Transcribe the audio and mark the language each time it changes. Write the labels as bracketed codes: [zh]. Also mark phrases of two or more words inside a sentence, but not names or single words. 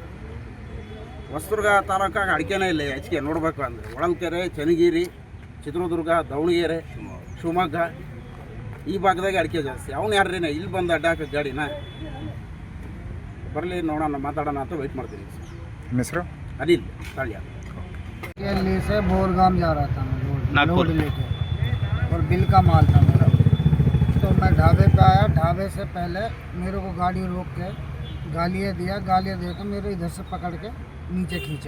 [kn] ಹೊಸದುರ್ಗ ತಾಲೂಕಾಗ ಅಡಿಕೆನೇ ಇಲ್ಲ ಹೆಚ್ಚಿಗೆ ನೋಡಬೇಕು ಅಂದರೆ. ಹೊಳಲ್ಕೆರೆ, ಚನ್ನಗಿರಿ, ಚಿತ್ರದುರ್ಗ, ದಾವಣಗೆರೆ, ಶಿವಮೊಗ್ಗ ಈ ಭಾಗದಾಗೆ ಅಡಿಕೆ ಜಾಸ್ತಿ. ಅವನು ಯಾರ್ರೀನ ಇಲ್ಲಿ ಬಂದು ಅಡ್ಡ ಹಾಕೋ ಗಾಡಿನ? ಬರಲಿ, ನೋಡೋಣ, ಮಾತಾಡೋಣ ಅಂತ ವೆಯ್ಟ್ ಮಾಡ್ತೀನಿ. ನಿಮ್ಮ ಹೆಸರು? [hi] अनिल तालिया। दिल्ली से बोरगाम जा रहा था मैं लोड लेके, और बिल का माल था मेरा। तो मैं ढाबे पे आया, ढाबे से पहले मेरे को गाड़ी रोक के गालियाँ दे के मेरे इधर से पकड़ के नीचे खींचा।